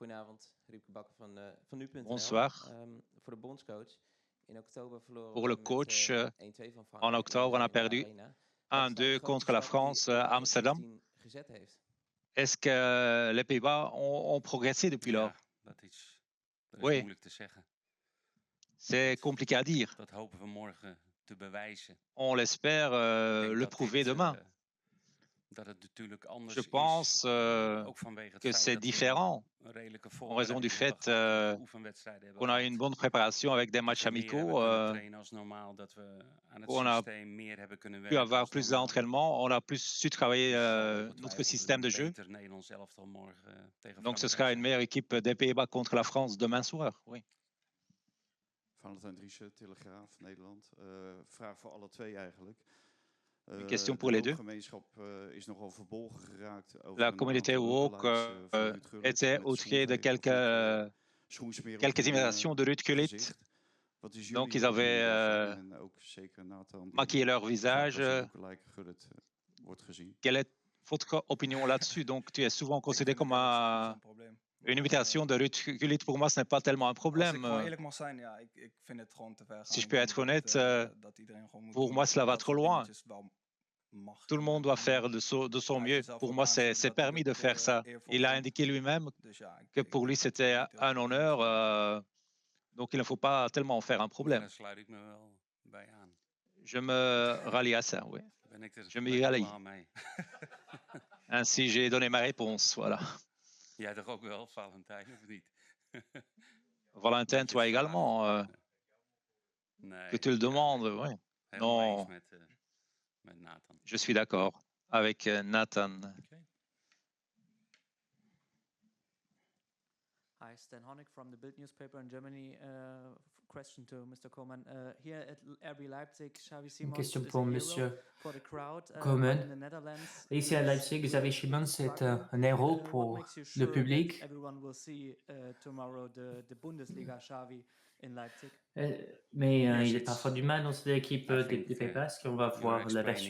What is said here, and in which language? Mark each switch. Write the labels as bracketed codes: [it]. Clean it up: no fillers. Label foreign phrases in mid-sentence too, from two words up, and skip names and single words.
[nl] Goedenavond, [fr] Bonsoir. Pour le coach, en octobre, on a perdu 1-2 contre la France à Amsterdam. Est-ce que les Pays-Bas ont progressé depuis lors? [nl] Dat is [fr] Oui, [nl] moeilijk te zeggen. [fr] c'est compliqué à dire. [nl] Dat hopen we morgen te bewijzen. [fr] On l'espère [nl] Ik denk [fr] le [nl] dat [fr] prouver [nl] dit, [fr] demain. [nl] dat het natuurlijk anders [fr] Je [nl] is, [fr] pense [nl] ook vanwege het [fr] que [nl] feit [fr] c'est [nl] dat we [fr] différent [nl] een redelijke [fr] en raison du [nl] voorbereiding [fr] fait [nl] hebben gehad, oefenwedstrijden hebben [fr] qu'on a eu une [nl] gehad. [fr] bonne préparation avec des [nl] Dat [fr] matchs [nl] we meer hebben [fr] amicaux. [nl] kunnen trainen als normaal, dat we aan het [fr] On a [nl] systeem meer hebben kunnen [fr] pu [nl] werken [fr] avoir [nl] als [fr] plus [nl] normaal. [fr] d'entraînement, on a plus su travailler [nl] Dus [fr] notre [nl] ongetwijfeld [fr] système de [nl] een [fr] jeu. [nl] beter Nederlands elftal morgen tegen [fr] Donc ce [nl] Frankrijk [fr] sera une [nl] zijn. [fr] meilleure équipe des Pays-Bas contre la France demain soir. Oui. [nl] Valentijn Driessen, Telegraaf, Nederland. Vraag voor alle twee eigenlijk. [fr] Une question pour [nl] De [fr] les deux. [nl] woke-gemeenschap is nogal verbolgen geraakt over [fr] La [nl] een [fr] communauté [nl] aantal [fr] woke [nl] lookalikes van Ruud Gullit [fr] était [nl] met [fr] outrée de [nl] schoenvegen of schoensmeren op [fr] quelques [nl] hun [fr] imitations de Ruud Gullit. [nl] gezicht. Wat is [fr] Donc [nl] jullie [fr] ils avaient [nl] opinie daarvan? En ook zeker Nathan, die [fr] maquillé leur [nl] vaak [fr] visage. [nl] als een lookalike Gullit wordt gezien. [fr] Quelle est votre opinion là-dessus? Donc tu es souvent considéré comme une [nl] Ik [fr] imitation de Ruud Gullit. Pour moi, ce n'est pas tellement un [nl] Als ik [fr] problème. [nl] gewoon eerlijk mag zijn, ja, ik vind het gewoon te ver gaan. [fr] Si je [nl] Ik [fr] peux [nl] denk [fr] être [nl] dat, [fr] honnête, [nl] dat iedereen gewoon moet [fr] pour [nl] doen [fr] moi, cela va [nl] dat [fr] trop [nl] soort [fr] loin. [nl] dingetjes wel mag [fr] Tout le [nl] en- [fr] monde doit [nl] en, [fr] faire de son [nl] hij heeft [fr] mieux. [nl] het zelf [fr] Pour [nl] ook [fr] moi, c'est [nl] aangegeven dat hij [fr] permis de [nl] het, [fr] faire ça. [nl] eervol [fr] Il a [nl] vindt. [fr] indiqué lui-même [nl] Dus ja, [fr] que [nl] ik [fr] pour lui, [nl] denk dat [fr] c'était [nl] het niet heel [fr] un [nl] veel [fr] honneur. [nl] moet. [fr] Donc il ne faut pas tellement en faire un problème. [nl] Daar sluit ik me wel bij aan. [fr] Je me rallie à ça, oui. [nl] Ben ik er [fr] Je m'y [nl] lekker [fr] rallie. [nl] klaar mee. [fr] Ainsi, j'ai donné ma réponse. Voilà. [nl] Jij toch ook wel, Valentijn, of niet? [fr] Valentin, [nl] Dat je [fr] toi [nl] het [fr] également, [nl] vraagt. Nee, [fr] que tu le demandes. Oui. [nl] helemaal eens [fr] Non, [nl] met Nathan. [fr] je suis d'accord avec Nathan. [en] Hi, Stan Honig from the Bild newspaper in Germany. Question to Mr. Koeman. Here at RB Leipzig, Xavi [fr] Une [en] Simons [fr] question [en] is a [fr] pour [en] hero [fr] Monsieur [en] for the crowd. [fr] Koeman. [en] In the Netherlands, [fr] Ici à Leipzig, Xavi Simons est un héros [en] what [fr] pour [en] makes you [fr] le [en] sure that [fr] public. [en] everyone will see tomorrow the Bundesliga Xavi in Leipzig? [fr] Mais [en] Yes, [fr] il est [en] it's- [fr] parfois du mal dans cette équipe [en] I [fr] des [en] think, [fr] Pays-Bas, parce qu'on va [en] you're [fr] voir la version